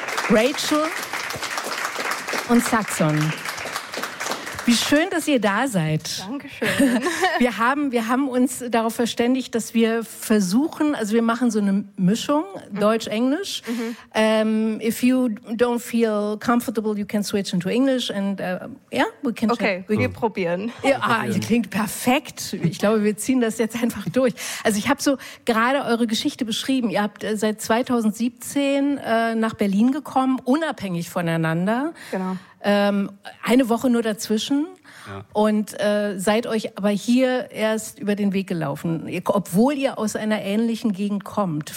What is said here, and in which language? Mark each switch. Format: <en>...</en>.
<de>Rachel und Saxon. Wie schön, dass ihr da seid. Dankeschön. Wir haben uns darauf verständigt, dass wir versuchen, also wir machen so eine Mischung, Deutsch-Englisch. Mm-hmm.</de> <en>If you don't feel comfortable, you can switch into English. And</en> <de>Wir probieren. Ja, ihr klingt perfekt. Ich glaube, wir ziehen das jetzt einfach durch. Also ich habe so gerade eure Geschichte beschrieben. Ihr habt seit 2017 nach Berlin gekommen, unabhängig voneinander. Genau. Eine Woche nur dazwischen, ja. Und seid euch aber hier erst über den Weg gelaufen, obwohl ihr aus einer ähnlichen Gegend kommt.</de>